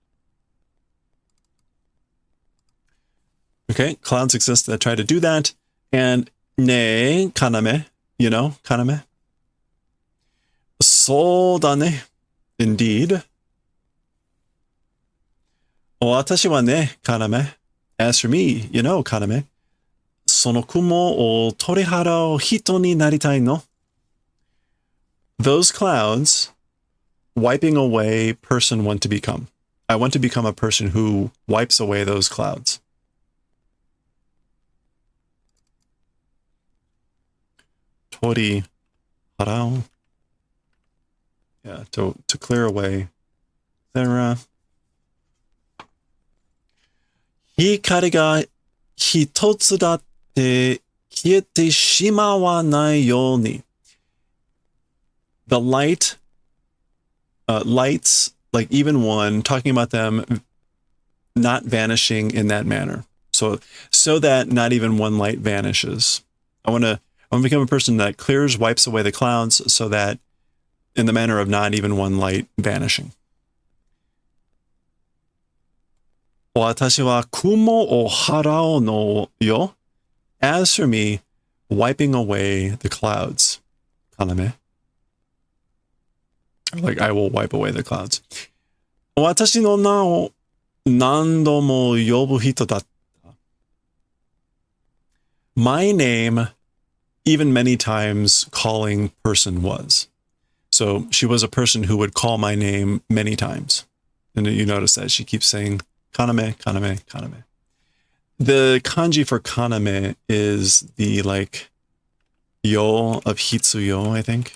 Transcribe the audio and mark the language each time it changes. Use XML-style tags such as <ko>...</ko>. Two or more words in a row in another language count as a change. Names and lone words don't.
<en>Okay, clouds exist that try to do that.</en> <ja>And ne, kaname, kaname. そうだね, indeed. 私はね、要.</ja> <en>As for me, kaname.</en> <ja>その雲を取り払う人になりたいの.</ja> <en>Those clouds wiping away person want to become. I want to become a person who wipes away those clouds.</en> <ja>取り払う.</ja> <en>Yeah, to clear away. There.</en> <ja>光が一つだって消えてしまわないように.</ja> <en>The lights, like even one, talking about them not vanishing in that manner. So that not even one light vanishes. I want to become a person that clears, wipes away the clouds, so that in the manner of not even one light vanishing.</en> <ja>私は雲を払おうのよ.</ja> <en>As for me, wiping away the clouds. Kaname. Like, I will wipe away the clouds.</en> <ja>私の名を何度も呼ぶ人だった.</ja> <en>My name, even many times calling person was. So she was a person who would call my name many times. And you notice that she keeps saying, Kaname, Kaname, Kaname. The kanji for Kaname is the like yo of Hitsuyo, I think.</en>